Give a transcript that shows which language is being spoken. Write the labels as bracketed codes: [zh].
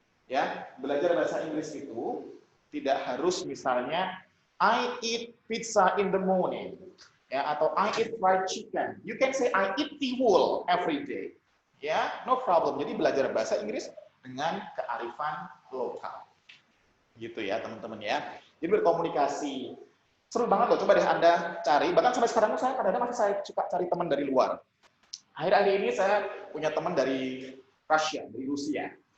[id] Ya, belajar bahasa Inggris itu tidak harus misalnya [en] I eat pizza in the morning, ya, atau I eat fried chicken. You can say I eat tiwul every day. Ya, no problem. [id] Jadi belajar bahasa Inggris dengan kearifan lokal. Gitu ya teman-teman ya. Jadi berkomunikasi seru banget loh. Coba deh Anda cari. Bahkan sampai sekarang saya kadang-kadang masih suka cari teman dari luar. Akhir-akhir ini saya punya teman dari Rusia.